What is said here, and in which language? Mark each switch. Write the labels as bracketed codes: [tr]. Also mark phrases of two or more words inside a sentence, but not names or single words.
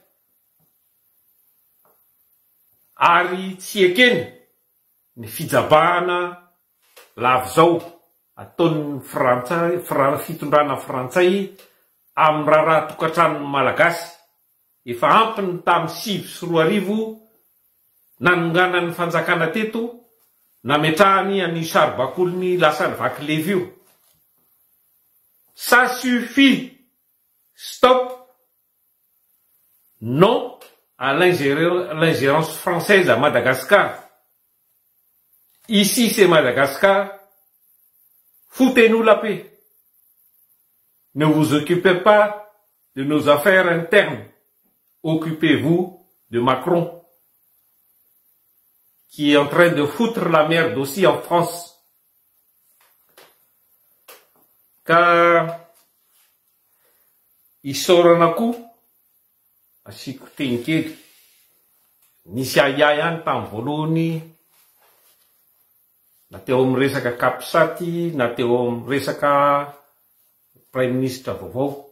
[mg] Ary tsy ekeny ny fijabahana lavizao ataon'ny fitondrana frantsay amin'ny raharaha tokantranon'ny malagasy. Efa ampiny tamin'ny 2010 nanongana ny fanjakana teto, nametrahany any saribakolony lasa ny vaky levy io. [fr] Ça suffit. Stop. Non à l'ingérence française à Madagascar. Ici c'est Madagascar, Foutez-nous la paix. Ne vous occupez pas de nos affaires internes. Occupez-vous de Macron, qui est en train de foutre la merde aussi en France. [mg] Car isaoranako asiko teny kely nisy aia ihany tamin'ny voalohany na teo amin'ny resaka kapisaty na teo amin'ny resaka [fr] prime ministre [mg] vaovao